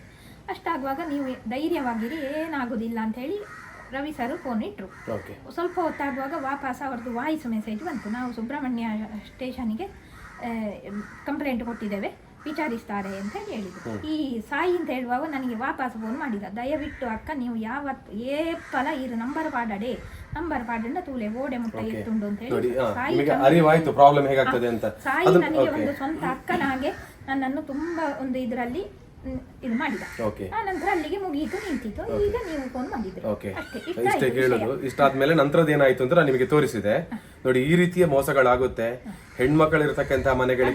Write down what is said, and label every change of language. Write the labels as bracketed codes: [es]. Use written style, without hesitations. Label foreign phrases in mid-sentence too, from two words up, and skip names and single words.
[kn] ಅಷ್ಟಾಗುವಾಗ ನೀವು ಧೈರ್ಯವಾಗಿರಿ, ಏನಾಗೋದಿಲ್ಲ ಅಂಥೇಳಿ ರವಿ ಸರ್ ಫೋನ್ ಇಟ್ಟರು. ಸ್ವಲ್ಪ ಹೊತ್ತಾಗುವಾಗ ವಾಪಸ್ ಅವ್ರದ್ದು [en] voice message [kn] ಬಂತು. ನಾವು ಸುಬ್ರಹ್ಮಣ್ಯ ಸ್ಟೇಷನ್ಗೆ ಕಂಪ್ಲೇಂಟ್ ಕೊಟ್ಟಿದ್ದೇವೆ, ವಿಚಾರಿಸ್ತಾರೆ ಅಂತ ಹೇಳಿದರು. ಈ ಸಾಯಿ ಅಂತ ಹೇಳುವವ ನನಗೆ ವಾಪಸ್ ಫೋನ್ ಮಾಡಿದ, ದಯವಿಟ್ಟು ಅಕ್ಕ ನೀವು ಯಾವತ್ತು [tcy] ಏಪಲ ಇರು ನಂಬರ್ ಪಾಡಡೆ ನಂಬರ್ ಪಾಡಂಡ ತೂಲೆ ಓಡೆ ಮುಟ್ಟ ಎತ್ತುಂಡು [kn] ಅಂತ ಹೇಳಿ ಸಾಯಿ ನನಗೆ ಒಂದು ಸ್ವಂತ ಅಕ್ಕನಾಗೆ ನನ್ನನ್ನು ತುಂಬಾ ಒಂದು ಇದರಲ್ಲಿ ಇದು ಮಾಡಿದ. ಆ ನಂತರ ಅಲ್ಲಿಗೆ ಮುಗಿಯಿತು, ನಿಂತಿತ್ತು. ಈಗ ನೀವು ಫೋನ್ ಮಾಡಿದ್ರಿ. ಇಷ್ಟೇ ಕೇಳೋದು. ಇಷ್ಟಾದ್ಮೇಲೆ ನಂತರದ್ದು ಏನಾಯ್ತು ಅಂತ ನಿಮಗೆ ತೋರಿಸಿದೆ ನೋಡಿ. ಈ ರೀತಿಯ ಮೋಸಗಳಾಗುತ್ತೆ ಹೆಣ್ಮಕ್ಳಿರ್ತಕ್ಕಂಥ ಮನೆಗಳಿಗೆ.